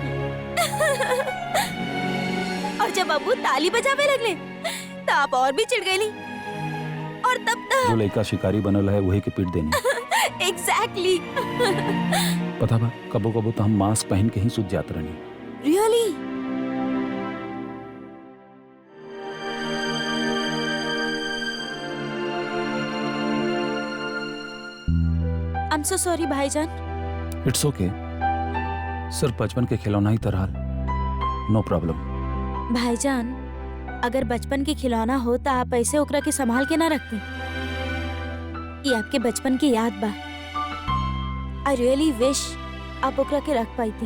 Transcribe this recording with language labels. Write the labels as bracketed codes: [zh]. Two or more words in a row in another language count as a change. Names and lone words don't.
[bho] और जब अब्बू ताली बजावे लगले तो आप और भी चिढ़ गईली, और तब जो लड़का शिकारी बनल है वही के पीट देनी। [en] exactly. पता बा, कबो कबो तो हम मास्क पहन के ही सुत जात रहनी। really? I am so sorry भाईजान। it's okay, [bho] सिर्फ बचपन के खिलौना ही तरह, [en] no problem. [bho] भाईजान, अगर बचपन के खिलौना हो तो आप ऐसे ओकरा के संभाल के ना रखती। ये आपके बचपन की याद बा। [en] I really wish [bho] आप ओकरा के रख पाईती।